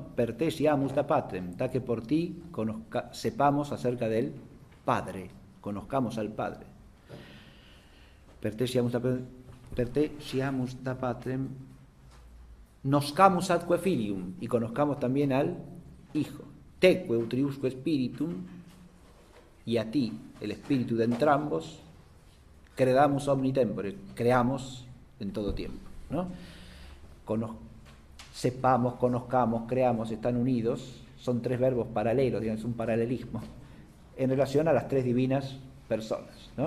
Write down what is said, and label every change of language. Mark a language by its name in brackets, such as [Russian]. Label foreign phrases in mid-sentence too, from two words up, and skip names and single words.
[Latin] Per te siamus da patrem, [Spanish] da que por ti sepamos acerca del Padre, conozcamos al Padre. [Latin] Per te siamus da patrem, noscamus atque filium, [Spanish] y conozcamos también al Hijo. [Latin] Teque utriusque spiritum, [Spanish] y a ti, el espíritu de entrambos, [Latin] credamus omni tempore, [Spanish] creamos en todo tiempo, ¿no? Sepamos, conozcamos, creamos, están unidos, son tres verbos paralelos, digamos, es un paralelismo, en relación a las tres divinas personas, ¿no?